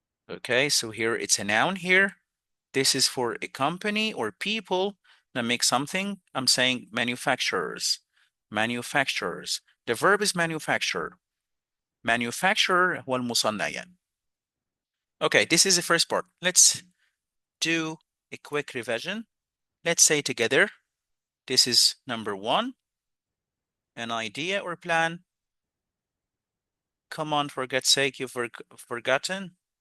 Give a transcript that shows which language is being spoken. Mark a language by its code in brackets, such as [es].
[en] Okay, so here it's a noun here. This is for a company or people that make something. I'm saying manufacturers. Manufacturers. The verb is manufacture. [ar] Manufacturer هو المصنع يعني. [en] Okay, this is the first part. Let's do a quick revision. Let's say together. This is number 1. An idea or plan. Come on, for God's sake, you've forgotten.